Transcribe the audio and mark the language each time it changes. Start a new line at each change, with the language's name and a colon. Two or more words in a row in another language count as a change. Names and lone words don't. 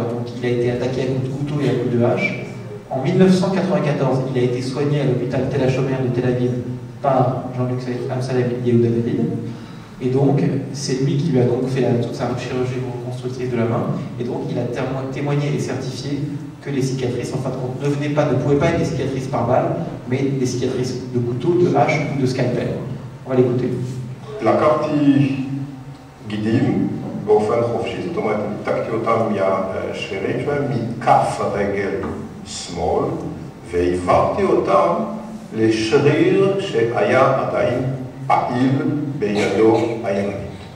French: Donc il a été attaqué à coups de couteau et à coups de hache. En 1994, il a été soigné à l'hôpital Tel HaShomer de Tel Aviv par Jean-Luc Absalem et Yehuda David. Et donc, c'est lui qui lui a donc fait toute sa chirurgie reconstructive de la main. Et donc, il a témoigné et certifié que les cicatrices, en fin de compte, ne pouvaient pas être des cicatrices par balle, mais des cicatrices de couteau, de hache ou de scalpel. On va l'écouter.
Hebrew: לקחתי גידים באופן חופשי, זאת אומרת, ניתקתי אותם מהשרירים שלהם, מכף הרגל שמאל, והעברתי אותם לשריר שהיה עדיין פעיל בידו הימנית.